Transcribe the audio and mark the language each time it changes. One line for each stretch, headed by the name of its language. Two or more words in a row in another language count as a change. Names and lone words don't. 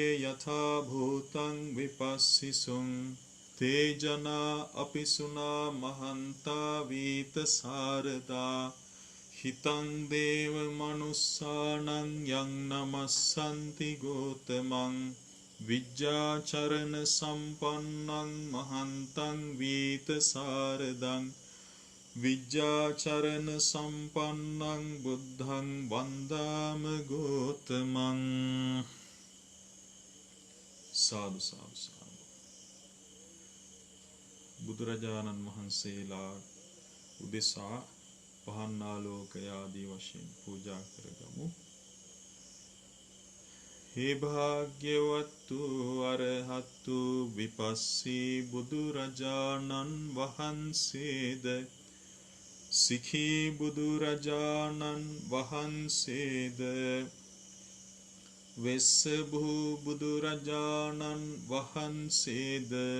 Pali: යථා භූතං විපස්සිසුං තේ ජනා අපිසුනා මහන්තා වීත සාරදා හිතං දේව මනුස්සානං යං නමස්සන්ති ගෝතමං විජ්ජාචරණ සම්පන්නං මහන්තං වීත සාරදං විජ්ජාචරණ සම්පන්නං බුද්ධං වන්දාම ගෝතමං
Sinhala: සාදු සාදු සාදු බුදුරජාණන් වහන්සේලා උදෙසා පහන් ආලෝකයාදී වශයෙන් පූජා කරගමු. හේ භාග්‍යවත්තු අරහත්තු විපස්සී බුදුරජාණන් වහන්සේද සිඛී බුදුරජාණන් වහන්සේද වෙස්සභූ බුදුරජාණන් වහන්සේද